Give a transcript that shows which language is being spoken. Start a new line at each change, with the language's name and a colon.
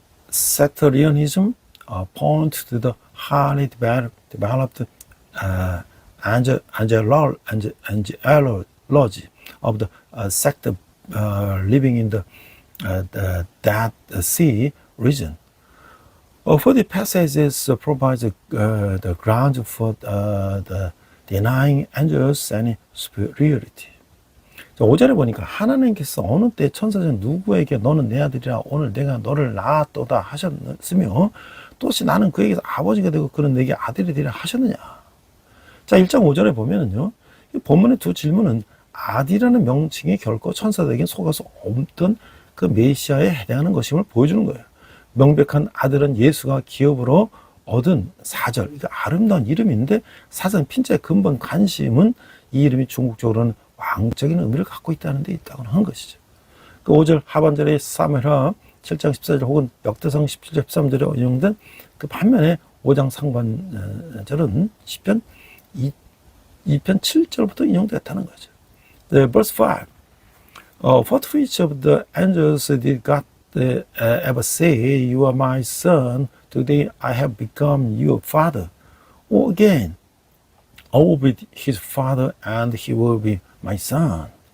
English: sectarianism, point to the highly developed angelology of the sect living in the Dead Sea region. For the passages provides the ground for the denying angels any superiority.
Korean: 5절에 보니까 하나님께서 어느 때 천사장 누구에게 너는 내 아들이라 오늘 내가 너를 낳았도다 하셨으며 또시 나는 그에게서 아버지가 되고 그는 내게 아들이 되리라 하셨느냐. 자, 1장 5절에 보면은요, 이 본문의 두 질문은 아들이라는 명칭이 결코 천사들에게 속을 수 없던 그 메시아에 해당하는 것임을 보여주는 거예요. 명백한 아들은 예수가 기업으로 얻은 4절, 이거 아름다운 이름인데 사상 핀자의 근본 관심은 이 이름이 중국적으로는 왕적인 의미를 갖고 있다는 데 있다고 하는 것이죠. 그 5절 하반절에 사무엘하 7장 14절 혹은 역대상 17절 13절에 인용된 그 반면에 5장 상반절은 시편 2편 7절부터 인용됐다는 거죠.
English: The verse 5. What which of the angels did God ever say, you are my son, today I have become your father? Or again, I will be his father and he will be my son.